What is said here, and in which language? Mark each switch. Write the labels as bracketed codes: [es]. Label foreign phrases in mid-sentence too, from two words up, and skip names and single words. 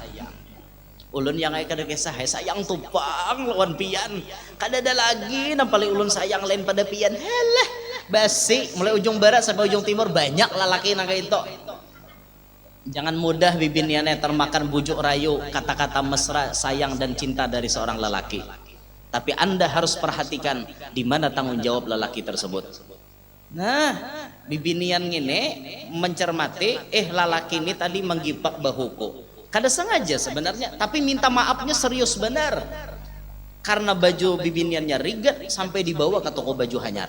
[bjn] Ulun yang kada kisah sayang tupang lawan pian. Kada ada lagi nang paling ulun sayang lain pada pian. Halah, basi mulai ujung barat sampai ujung timur banyak lalaki nang kayak itu. [id] Jangan mudah bibiniannya termakan bujuk rayu kata-kata mesra sayang dan cinta dari seorang lelaki. Tapi Anda harus perhatikan di mana tanggung jawab lelaki tersebut. Nah, bibinian ini mencermati lelaki ini tadi menggipak bahuku. [bjn] Kada sengaja sebenarnya, tapi minta maafnya serius benar. Karena baju bibiniannya rigat sampai dibawa ke toko baju hanyar.